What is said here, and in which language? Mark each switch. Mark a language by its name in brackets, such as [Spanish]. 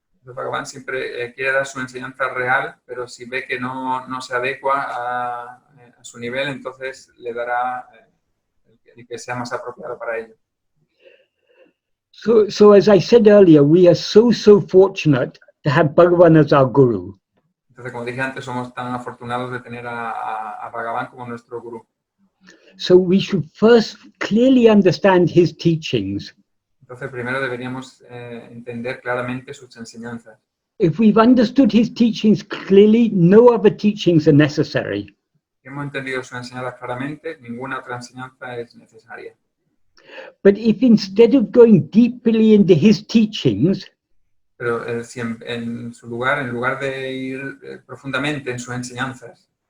[Spanish] Bhagavan siempre quiere dar su enseñanza real, pero si ve que no se adecua a su nivel, entonces le dará el que sea más apropiado para ello. [English] So as I said earlier, we are so fortunate to have Bhagavan as our guru. [Spanish] Entonces, como dije antes, somos tan afortunados de tener a Bhagavan como nuestro gurú. [English] So we should first clearly understand his teachings. [Spanish] Entonces, primero deberíamos entender claramente sus enseñanzas. [English] If we've understood his teachings clearly, no other teachings are necessary. [Spanish] Si hemos entendido sus enseñanzas claramente, ninguna otra enseñanza es necesaria. [English] But if instead of going deeply into his teachings, [Spanish] Pero si en lugar de ir profundamente en sus enseñanzas,